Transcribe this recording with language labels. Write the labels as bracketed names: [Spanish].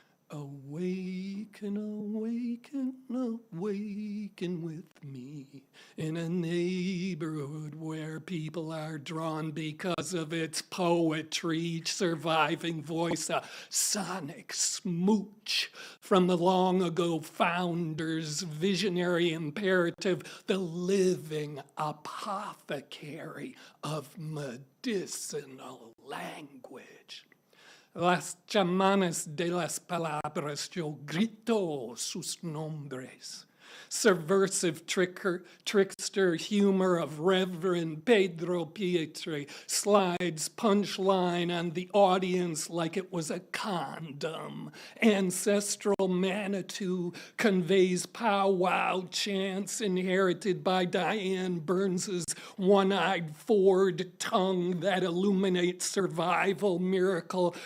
[English] Awaken, awaken, awaken with me in a neighborhood where people are drawn because of its poetry, each surviving voice a sonic smooch from the long ago founders' visionary imperative, the living apothecary of medicinal language. [Spanish] Las chamanas de las palabras, yo grito sus nombres. [English] subversive trickster humor of Reverend Pedro Pietri slides punchline on the audience like it was a condom. Ancestral Manitou conveys powwow chants inherited by Diane Burns's one-eyed Ford tongue that illuminates survival miracle.